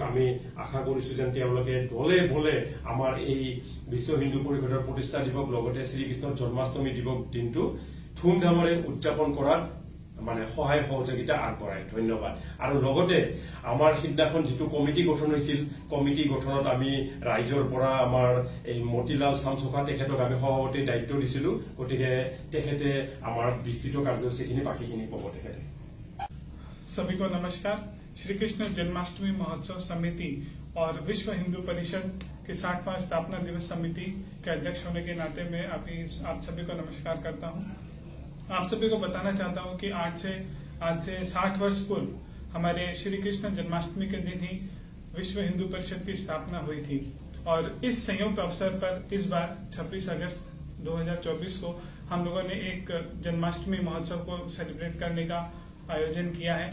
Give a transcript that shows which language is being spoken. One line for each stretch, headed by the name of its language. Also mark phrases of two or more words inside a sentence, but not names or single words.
Assamese: আমি আশা কৰিছো যে তেওঁলোকে দলে বলে আমাৰ এই বিশ্ব হিন্দু পৰিষদৰ প্ৰতিষ্ঠা দিৱস লগতে শ্ৰীকৃষ্ণৰ জন্মাষ্টমী দিৱস দিনটো ধুমধামেৰে উদযাপন কৰাত মানে সহায় সহযোগিতা আগবঢ়ায় ধন্যবাদ আৰু লগতে আমাৰ সিদিনাখন যেটো কমিটি গঠন হৈছিল কমিটি গঠনত আমি ৰাইজৰ পৰা আমাৰ এই মতিলাল চামচোখা তেখেতক আমি সভাপতিৰ দায়িত্ব দিছিলো গতিকে তেখেতে আমাৰ বিস্তৃত কাৰ্যসূচীখিনি বাকিখিনি ক'ব তেখেতে
Hindi: सभी को नमस्कार। श्री कृष्ण जन्माष्टमी महोत्सव समिति और विश्व हिंदू परिषद के 60वां स्थापना दिवस समिति के अध्यक्ष होने के नाते मैं आप सभी को नमस्कार करता हूं। आप सभी को बताना चाहता हूं कि आज से 60 वर्ष पूर्व हमारे श्री कृष्ण जन्माष्टमी के दिन ही विश्व हिंदू परिषद की स्थापना हुई थी और इस संयुक्त अवसर पर इस बार 26 अगस्त 2024 को हम लोगों ने एक जन्माष्टमी महोत्सव को सेलिब्रेट करने का आयोजन किया है।